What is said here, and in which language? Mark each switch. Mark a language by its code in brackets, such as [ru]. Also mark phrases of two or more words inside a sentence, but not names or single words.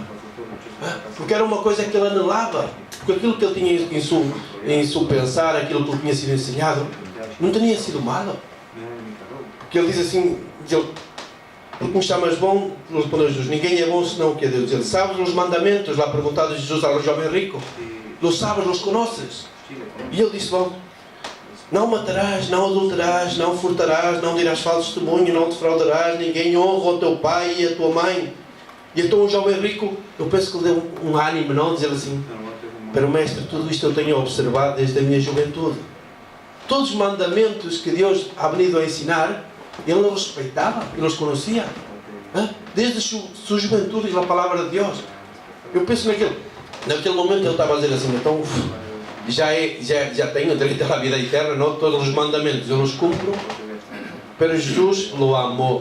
[pt] Porque era uma coisa que ele anelava, porque aquilo que ele tinha em seu pensar, aquilo que lhe tinha sido ensinado, não tinha sido malo. Porque ele diz assim, Porque me chamas bom? Respondeu Jesus: ninguém é bom senão o que é Deus. Ele: sabes os mandamentos? Lá perguntado Jesus ao jovem rico: [es] los sabes, los conoces? [pt] E ele disse logo: não matarás, não adulterarás, não furtarás, não dirás falso testemunho, não defraudarás ninguém, honra o teu pai e a tua mãe. E então o jovem rico, eu penso que lhe deu um ânimo, não? Dizer assim: pero mestre, tudo isto eu tenho observado desde a minha juventude. Todos os mandamentos que Deus [es] ha venido [pt] a ensinar, ele os respeitava, ele os conhecia. Desde sua juventude, a palavra de Deus. Eu penso naquele momento ele estava a dizer assim: então já tenho direito à vida eterna, não? Todos os mandamentos eu os cumpro. Pero Jesus o amou.